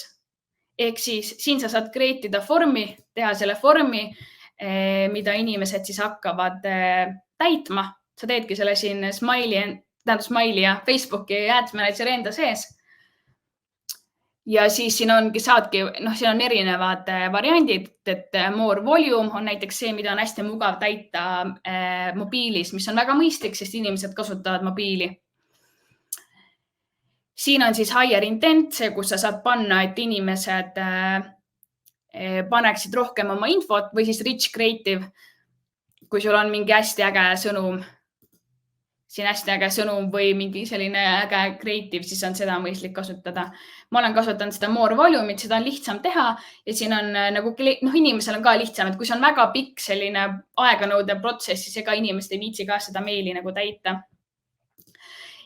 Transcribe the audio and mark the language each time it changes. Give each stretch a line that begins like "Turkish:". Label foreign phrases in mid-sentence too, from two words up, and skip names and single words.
Estonian: Ehk siis siin sa saad create'ida formi, teha selle formi, mida inimesed siis hakkavad täitma. Sa teedki selle siin Smiley ja Facebooki Ads Manager enda sees. Ja siis siin ongi saadki, siin on erinevad variandid, et
English: more volume
Estonian: on näiteks see, mida on hästi mugav täita mobiilis, mis on väga mõistlik, sest inimesed kasutavad mobiili. Siin on siis
English: higher intent,
Estonian: see, kus sa saad panna, et inimesed paneksid rohkem oma infot või siis
English: rich creative,
Estonian: kui sul on mingi hästi äge sõnum, siin hästi äge sõnum või mingi selline äge creative, siis on seda mõistlik kasutada. Ma olen kasutanud seda
English: more volume'it,
Estonian: seda on lihtsam teha ja siin on nagu, inimesel on ka lihtsam, et kui see on väga pikk selline aeganõudev protsess, siis ega inimesed ei viitsi ka seda meili nagu täita.